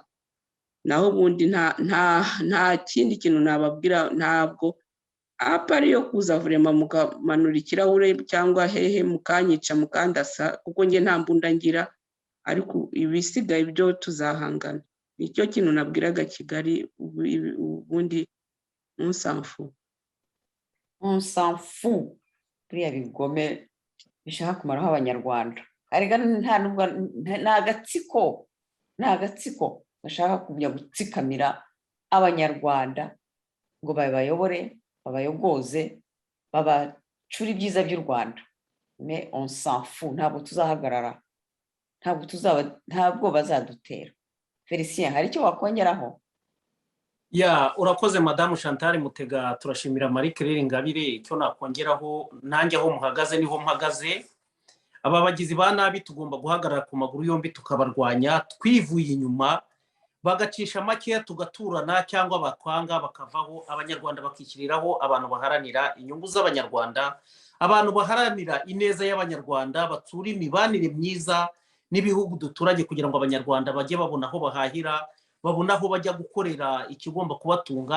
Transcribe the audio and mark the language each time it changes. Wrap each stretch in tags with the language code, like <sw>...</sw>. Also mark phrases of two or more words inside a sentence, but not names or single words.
<rw>Naho ubundi nta kindi kintu nababwira, ntabwo apari yo kuza vurema mukamanura ikirahure cyangwa hehe mukanyica mukandasa, kuko nge nta mbunda ngira, ariko ibisigaye byo tuzahangana. Nicyo kintu nabwiraga Kigali, ubundi</rw> <fr>on s'en fout</fr> <rw>buriya bigome bishaka kumaraho abanyarwanda. Arega n'agatsiko bashaka kujya gutsikamira abanyarwanda ngo babayobore, babayogoze, babacura ibyiza by'u Rwanda.</rw> <fr>Mais on s'en fout,</fr> <rw>ntabwo tuzahagarara, ntabwo bazadutera. Felicien, hari icyo wakongeraho? Urakoze Madamu Chantal Mutega, turashimira Marie Claire Ingabire. Icyo nakongeraho, nanjye aho muhagaze niho mpagaze. Aba bagizi ba nabi tugomba guhagarara ku maguru yombi tukabarwanya, twivuye inyuma, bagacisha makeya tugaturana, cyangwa bakwanga bakavaho, abanyarwanda bakishyiriraho abantu baharanira inyungu z'abanyarwanda, abantu baharanira ineza y'abanyarwanda, batsura imibanire myiza n'ibihugu duturanye, kugira ngo abanyarwanda bajye babona aho bahahira, babona aho bajya gukorera ikigomba kubatunga.</rw>